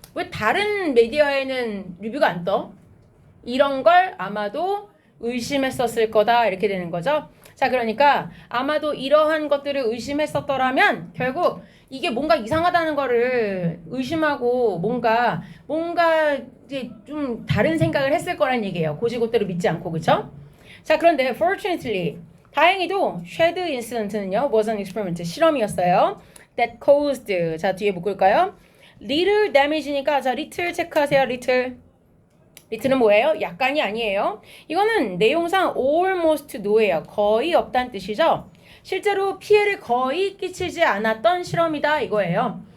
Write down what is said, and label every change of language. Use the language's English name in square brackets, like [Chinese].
[Korean] 왜 다른 미디어에는 리뷰가 안 떠? 이런 걸 아마도 의심했었을 거다 이렇게 되는 거죠. 자, 그러니까 아마도 이러한 것들을 의심했었더라면 결국 이게 뭔가 이상하다는 거를 의심하고 뭔가 이제 좀 다른 생각을 했을 거란 얘기예요. 고지고대로 믿지 않고. 그쵸? 자, 그런데 [English] fortunately [Korean] 다행히도 [English] shed incident는요 was an experiment [Korean] 실험이었어요. [English] that caused [Korean] 자 뒤에 묶을까요? [English] little damage [Korean] 니까 자 little 체크하세요. little는 뭐예요? 약간이 아니에요. 이거는 내용상 [English] almost no [Korean] 예요. 거의 없다는 뜻이죠. 실제로 피해를 거의 끼치지 않았던 실험이다 이거예요.